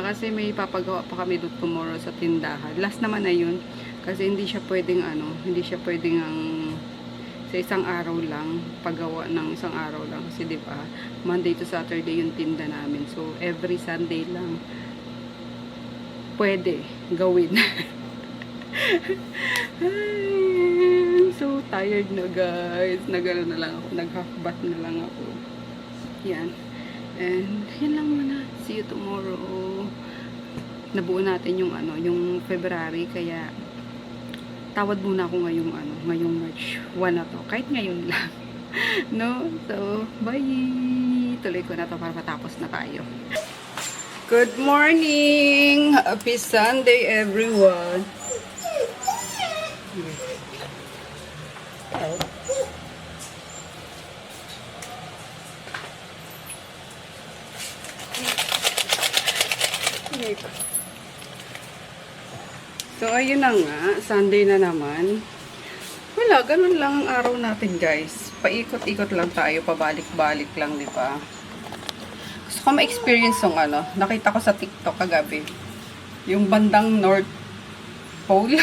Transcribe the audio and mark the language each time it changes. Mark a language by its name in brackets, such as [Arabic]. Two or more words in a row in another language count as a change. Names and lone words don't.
[Filipino] Kasi may papagawa pa kami doon tomorrow sa tindahan. Last naman na yun. Kasi hindi siya pwedeng sa isang araw lang, paggawa ng isang araw lang. Kasi diba, [English] Monday to Saturday [Filipino] yung tinda namin. So, [English] every Sunday [Filipino] lang pwede gawin. [English] I'm so tired na guys. [Filipino] Nag- [English] half bath [Filipino] na lang ako. Yan. And, yan lang muna. [English] See you tomorrow. [Filipino] Nabuo natin yung February, kaya tawad muna ako ngayong March 1 na to. Kahit ngayon lang. No? [English] So, bye! [Filipino] Tuloy ko na to para matapos na tayo. [English] Good morning! Happy Sunday, everyone! So, [Filipino] ayun na nga. Sunday na naman. Wala, ganun lang ang araw natin, guys. Paikot-ikot lang tayo, pabalik-balik lang, di ba? Gusto ko ma-experience yung nakita ko sa TikTok kagabi. Yung bandang North Pole.